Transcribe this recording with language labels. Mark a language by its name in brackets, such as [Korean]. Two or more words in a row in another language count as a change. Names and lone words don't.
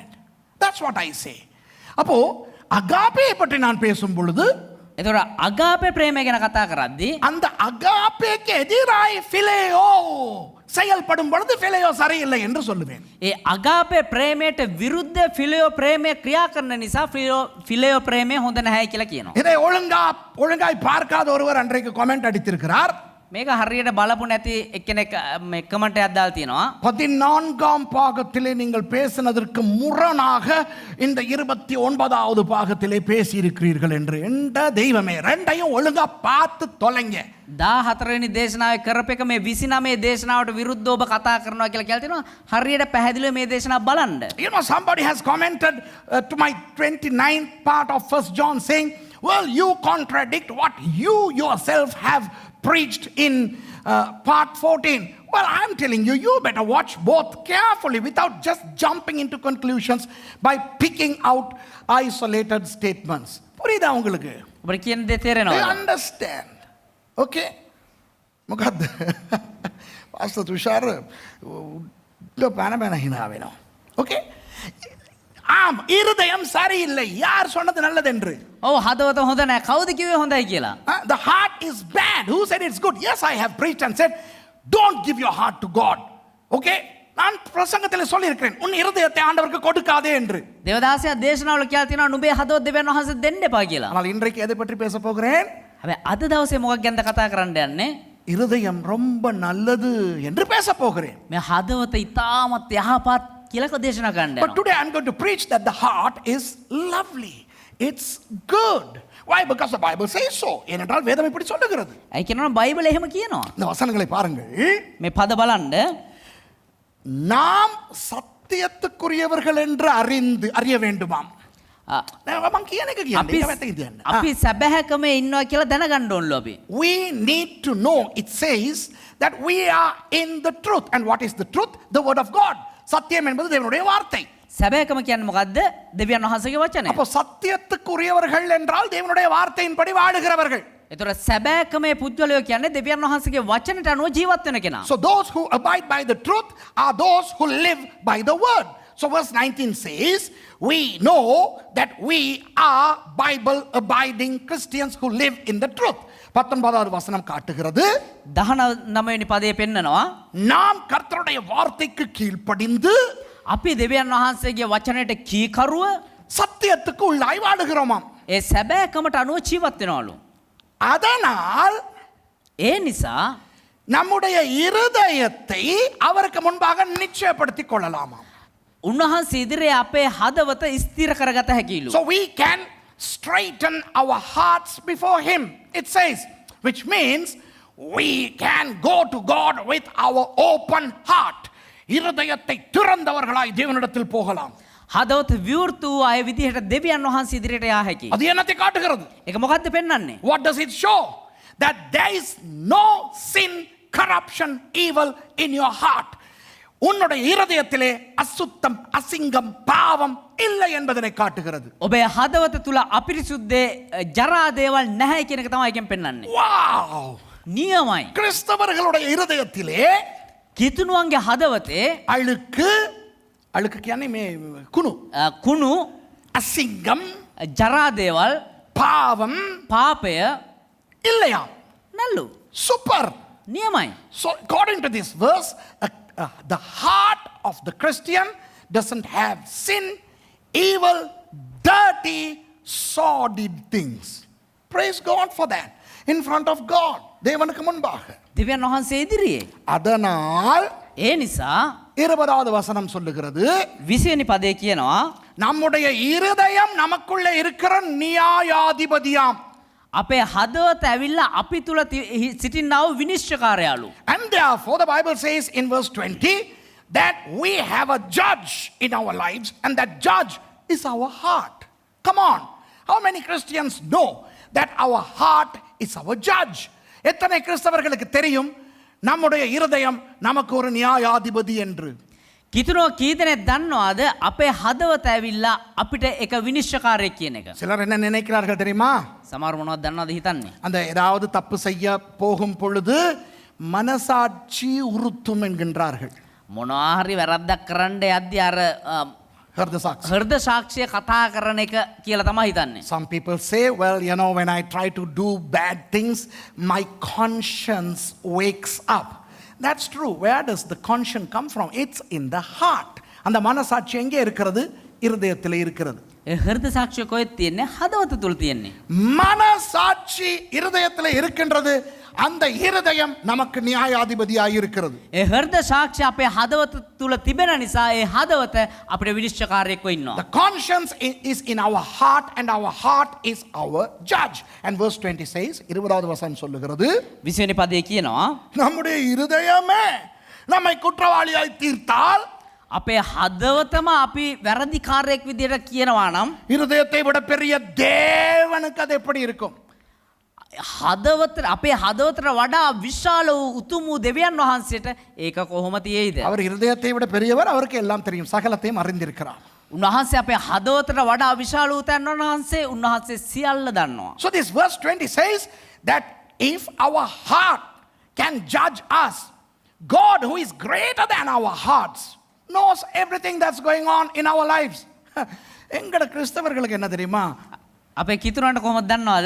[English] That's what I say. [Tamil] அப்போ agape பற்றி நான் பேசும் பொழுது, [Sinhala] එතකොට අගාපේ ප්‍රේමය ගැන කතා කරද්දී [Tamil] அந்த agapeக்கு எதிராய் phileo செயல்படும் பொழுது பிலேயோ சரியில்லை என்று சொல்லுவேன். [Sinhala] ඒ අගාපේ ප්‍රේමයට විරුද්ධ ෆිලියෝ ප්‍රේමය ක්‍රියා කරන නිසා ෆිලියෝ ප්‍රේමය හොඳ නැහැ කියලා කියනවා. [Tamil] இதை ஒழுங்காய் பார்க்காத ஒருவர் அன்றைக்கு கமெண்ட் அடித்திருக்கிறார். [Sinhala] මේක හරියට බලපු නැති එක්කෙනෙක් මේ කමෙන්ට් එකක් දාලා තියෙනවා. [Tamil] 14ஆம் பாகத்திலே நீங்கள் பேசினதற்கு முரணாக இந்த 29வது பாகத்திலே பேசியிருக்கிறீர்கள் என்று. எந்த தெய்வமே, ரெண்டையும் ஒழுங்கா பார்த்து தொலைங்க. [Sinhala] 14 වෙනි දේශනාවේ කරපේක මේ 29 දේශනාවට විරුද්ධව ඔබ කතා කරනවා කියලා කියලා තියෙනවා. හරියට පැහැදිලිව මේ දේශනාව බලන්න. [English] You know, somebody has commented to my 29th part of 1 John saying, well, you contradict what you yourself have preached in part 14. Well, I'm telling you, you better watch both carefully without just jumping into conclusions by picking out isolated statements. [Tamil] புரியுதா உங்களுக்கு? [Sinhala] ඔබට කියන දේ [English] I [Sinhala] තේරෙනවද? [English] understand. Okay? මොකද්ද? [Sinhala] පාස්ටර් තුෂාර පැන හිනා වෙනවා. [English] Okay? [Tamil] ஆம், இருதயம் சரியில்லை. யார் சொன்னது நல்லது என்று? [Sinhala] ඔව් හදවත හොඳ නැහැ. කවුද කිව්වේ හොඳයි කියලා? [English] The heart is bad. Who said it's good? Yes, I have preached and said, don't give your heart to God. Okay? [Tamil] நான் பிரசங்கத்தில் சொல்லியிருக்கிறேன், உன் இருதயத்தை ஆண்டவருக்கு கொடுக்காதே என்று. [Sinhala] දේවදාසයා දේශනාවල කියලා තියෙනවා නුඹේ හදවත දෙවියන් වහන්සේට දෙන්න එපා කියලා. [Tamil] ஆனால் இன்றைக்கு எதை பற்றி பேச போகிறேன்? [Sinhala] හැබැයි අද දවසේ මොකක් ගැනද කතා කරන්න යන්නේ? [Tamil] இருதயம் ரொம்ப நல்லது என்று பேச போகிறேன். [Sinhala] මේ හදවත ඉතාමත් යහපත් කියලා දේශනා කරන්න [English] But [Sinhala] යනවා. [English] today I'm going to preach that the heart is lovely. It's good. Why? Because the Bible says so. [Tamil] ஏனென்றால் வேதம் இப்படி சொல்லுகிறது. [Sinhala] ඇයි කියනවා බයිබලේ එහෙම කියනවා. [Tamil] இந்த வசனங்களை பாருங்கள். [Sinhala] මේ පද බලන්න. [Tamil] நாம் சத்தியத்துக்குரியவர்கள் என்று அறிய வேண்டுமாம். [Sinhala] මම කියන එක කියන්නේ අපි ඒක වැත්තකින් තියන්න. අපි සැබෑකමේ ඉන්නවා කියලා දැනගන්න ඕනලු අපි. [English] We need to know, it says that we are in the truth. And what is the truth? The word of God. [Tamil] சத்தியம் என்பது தேவனுடைய வார்த்தை. [Sinhala] සැබෑකම කියන්නේ මොකද්ද? දෙවියන් වහන්සේගේ වචනය. [Tamil] அப்போ சத்தியத்துக்குரியவர்கள் என்றால் தேவனுடைய வார்த்தையின்படி வாழுகிறவர்கள். [Sinhala] ඒතර සැබෑකමේ පුද්ගලයෝ කියන්නේ දෙවියන් වහන්සේගේ වචනට අනුව ජීවත් වෙන කෙනා. [English] So those who abide by the truth are those who live by the word. So verse 19 says, we know that we are Bible abiding Christians who live in the truth. [Tamil] 19வது வசனம் காட்டுகிறது, [Sinhala] 19 වෙනි පදයේ පෙන්නනවා [Tamil] நாம் கர்த்தருடைய வார்த்தைக்கு கீழ்ப்படிந்து [Sinhala] අපි දෙවියන් වහන්සේගේ වචනයට කීකරුව [Tamil] சத்தியத்துக்கு உள்ளாய் வாழுகிறோமாம். [Sinhala] ඒ සැබෑකමට අනුව ජීවත් වෙනවලු. [Tamil] அதனால் [Sinhala] ඒ නිසා [Tamil] நம்முடைய இருதயத்தை அவருக்கு முன்பாக நிச்சயப்படுத்திக் கொள்ளலாமாம். [Sinhala] උන්වහන්සේ ඉදිරියේ අපේ හදවත ස්ථිර කරගත හැකිලු. [English] So we can straighten our hearts before him, it says, which means we can go to God with our open heart. [Tamil] இருதயத்தை திறந்தவர்களாய் தேவனிடத்தில் போகலாம். [Sinhala] හදවත විවෘත වූ අය විදිහට දෙවියන් වහන්සේ ඉදිරියට යා හැකියි. [Tamil] அது என்னத்தை காட்டுகிறது? [Sinhala] ඒක මොකද්ද පෙන්වන්නේ? [English] What does it show? That there is no sin, corruption, evil in your heart. [Tamil] உன்னுடைய இருதயத்திலே அசுத்தம், அசிங்கம், பாவம் இல்லை என்பதனை காட்டுகிறது. [Sinhala] ඔබේ හදවත තුල අපිරිසුද්ධේ ජරා දේවල් නැහැ කියන එක තමයි එකෙන් පෙන්වන්නේ. [English] Wow! [Sinhala] නියමයි. [Tamil] கிறிஸ்தவர்களுடைய இருதயத்திலே [Sinhala] කිතුණුවන්ගේ හදවතේ අழுக்கு කියන්නේ මේ කුණු, කුණු [Tamil] அசிங்கம், [Sinhala] ජරා දේවල් [Tamil] பாவம் [Sinhala] පාපය [Tamil] இல்லையா? [Sinhala] නැල්ලු. [Tamil] சூப்பர். [Sinhala] නියමයි. [English] So according to this verse, the heart of the Christian doesn't have sin, evil, dirty, sordid things. Praise God for that. In front of God. [Tamil] தேவனுக்கு முன்பாக. [Sinhala] දෙවියන් වහන්සේ ඉදිරියේ. [Tamil] அதனால் [Sinhala] ඒ නිසා [Tamil] 20வது வசனம் சொல்லுகிறது, [Sinhala] 20 වෙනි පදේ කියනවා [Tamil] நம்முடைய இருதயம் நமக்குள்ளே இருக்கிற நியாயாதிபதியாம். [Sinhala] අපේ හදවත ඇවිල්ලා අපි තුල සිටිනා වූ විනිශ්චයකාරයාලු. [English] And therefore the Bible says in verse 20 that we have a judge in our lives, and that judge is our heart. Come on. How many Christians know that our heart is our judge? [Tamil] எத்தனை கிறிஸ்தவர்களுக்கு தெரியும் நம்முடைய இருதயம் நமக்கு ஒரு நியாயாதிபதி என்று? [Sinhala] කිතුණෝ කී දෙනෙක් දන්නවද අපේ හදවත ඇවිල්ලා අපිට එක විනිශ්චයකාරයෙක් කියන එක? [Tamil] சிலர் என்ன நினைக்கிறார்கள் தெரியுமா? [Sinhala] සමහර මොනවද දන්නවද හිතන්නේ? [Tamil] அந்த ஏதாவது தப்பு செய்ய போகும் பொழுது மனசாட்சி உறுத்தும் என்கின்றார்கள். [Sinhala] මොනවා හරි වැරද්දක් කරන්න යද්දී අර හෘද සාක්ෂිය කතා කරන එක කියලා තමයි හිතන්නේ. [English] Some people say, well, you know, when I try to do bad things, my conscience wakes up. That's true. Where does the conscience come from? It's in the heart. [Tamil] அந்த மனசாட்சி எங்கே இருக்கிறது? இருதயத்தில் இருக்கிறது. [Sinhala] හෘද සාක්ෂිය කොහෙද තියෙන්නේ? හදවත තුල තියෙන්නේ. [Tamil] மனசாட்சி இருதயத்தில் இருக்கின்றது. அந்த இருதயம் நமக்கு நியாயாதிபதியாய் இருக்கிறது. [Sinhala] ඒ හෘද සාක්ෂිය අපේ හදවත තුල තිබෙන නිසා ඒ හදවත අපේ විනිශ්චයකාරයෙක්ව ඉන්නවා. [English] The conscience is in our heart and our heart is our judge. And verse 20 says, [Tamil] 20வது வசனம் சொல்லுகிறது, [Sinhala] 20 වෙනි පදයේ කියනවා [Tamil] நம்முடைய இருதயமே நம்மை குற்றவாளியாய் தீர்த்தால், [Sinhala] අපේ හදවතම අපි වැරදිකාරයෙක් විදියට කියනවා නම් [Tamil] இருதயத்தை விட பெரிய தேவனுக்கு அது எப்படி இருக்கும்? [Sinhala] හදවත අපේ හදවතට වඩා විශාල වූ උතුම් වූ දෙවියන් වහන්සේට ඒක කොහොම තියෙයිද? [Tamil] அவர் இருதயத்தை விட பெரியவர், அவருக்கு எல்லாம் தெரியும், சகலத்தையும் அறிந்திருக்கிறார். [Sinhala] උන්වහන්සේ අපේ හදවතට වඩා විශාල වූ තැන් වහන්සේ උන්වහන්සේ සියල්ල දන්නවා. [English] So this verse 20 says that if our heart can judge us, God who is greater than our hearts knows everything that's going on in our lives. [Tamil] எங்கட கிறிஸ்தவர்களுக்கு என்ன தெரியுமா? [Sinhala] අපේ කිතුරන්ට කොහොමද දන්නවද?